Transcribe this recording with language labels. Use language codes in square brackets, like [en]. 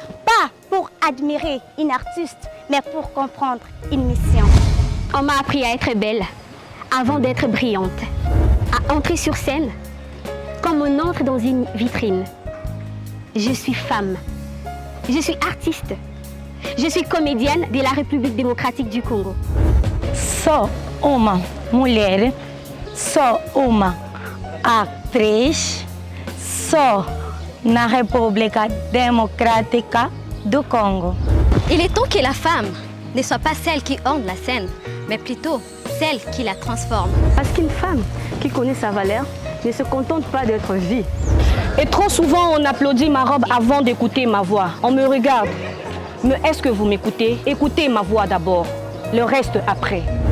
[fr] Pas pour admirer une artiste, mais pour comprendre une mission. On m'a appris à être belle avant d'être brillante, à entrer sur scène comme on entre dans une vitrine. Je suis femme, je suis artiste, je suis comédienne de la République démocratique du Congo. [pt] Sou uma mulher, sou uma atriz, sou na República Démocratique du Congo. [fr] Il est temps que la femme ne soit pas celle qui orne la scène, mais plutôt celle qui la transforme. Parce qu'une femme qui connaît sa valeur ne se contente pas d'être vue. Et trop souvent, on applaudit ma robe avant d'écouter ma voix. On me regarde. Mais est-ce que vous m'écoutez? Écoutez ma voix d'abord, le reste après.